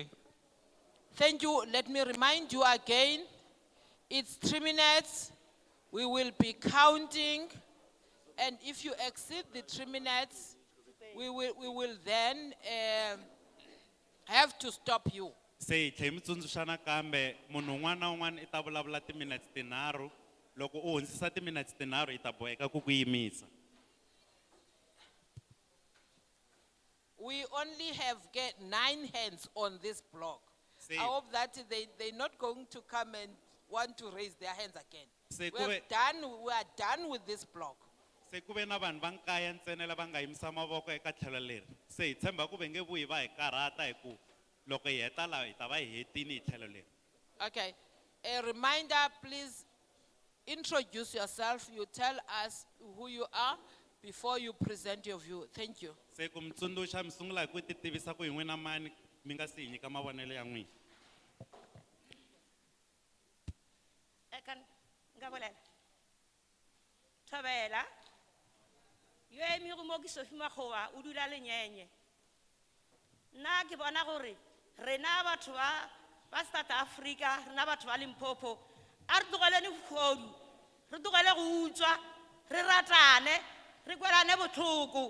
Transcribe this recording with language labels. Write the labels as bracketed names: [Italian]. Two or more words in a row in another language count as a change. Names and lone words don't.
[English] Thank you. Let me remind you again, it's 3 minutes. We will be counting. And if you exceed the 3 minutes, we will then have to stop you. [Tsonga] Se tlhe mi tsundzuxana kambe munhu un'wana na un'wana I ta vulavula timinutes tinharhu, loko u hundzisa timinutes tinharhu I ta boheka ku yimisa. [English] We only have get 9 hands on this block. I hope that they're not going to come and want to raise their hands again. We are done with this block. [Tsonga] Se ku ve na vanhu va nkaya ntsena lava nga yimisa mavoko eka tlhelo leri. Se hi tshemba ku ve nge vuyi va hi karhata hi ku loko hi heta laha hi ta va hi hetini hi tlhelo leri. [English] Okay. A reminder, please introduce yourself. You tell us who you are before you present your view. Thank you. [Tsonga] Se ku mi tsundzuxa mi sungula hi ku titivisa ku hi n'wina mani mi nga si hi nyika mavonelo ya n'wina. [Northern Sotho] Ngabolela. Thobela. Yo emi go mo ke Sophie Makgowa o dula lenyenye. Nna ke bona gore rena batho ba South Africa, rena batho ba Limpopo, a re tlogeleng bogodu, re tlogele go utswa, re ratane, re kwelane botlhoko.